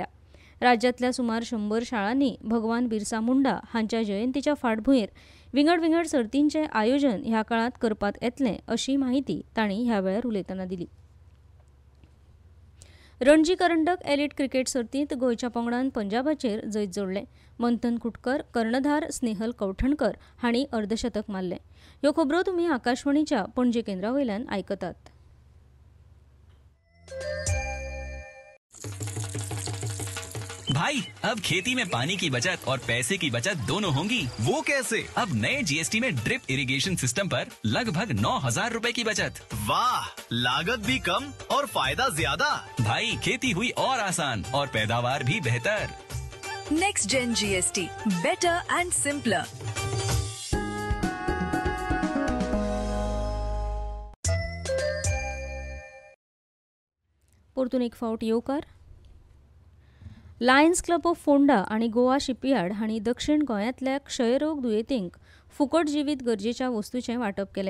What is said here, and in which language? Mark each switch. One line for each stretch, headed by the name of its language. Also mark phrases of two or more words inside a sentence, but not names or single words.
Konkani: राज्यांतल्या सुमार 100 शाळांनी भगवान बिरसा मुंडा हांच्या जयंतीच्या फाटभुंयेर विंगड सर्तींचें आयोजन ह्या काळांत करपात येतलें अशी माहिती तांणी ह्या वेळार उलयतना दिली. रणजी करंडक एलीट क्रिकेट सर्तींत गोंयच्या पंगडान पंजाबाचेर जैत जोडलें. मंथन कुटकर, कर्णधार स्नेहल कौठणकर हांणी अर्धशतक मारलें. ह्यो खबरो तुमी आकाशवाणीच्या पणजी केंद्रावयल्यान आयकतात.
Hindi: भाई, अब खेती में पानी की बचत और पैसे की बचत दोनों होंगी। वो कैसे? अब नए जीएसटी में
English: drip irrigation system
Hindi: पर लगभग 9,000 रुपए की बचत। वाह, लागत भी कम और फायदा ज्यादा। भाई, खेती हुई और आसान और पैदावार भी बेहतर।
English: next gen GST, better and simpler.
Konkani: परतून एक फावट येवकार. लायन्स क्लब ऑफ फोंडा आणि गोवा शिपयार्ड हांणी दक्षिण गोंयांतल्या क्षयरोग दुयेंतींक फुकट जिवीत गरजेच्या वस्तूंचें वांटप केलें.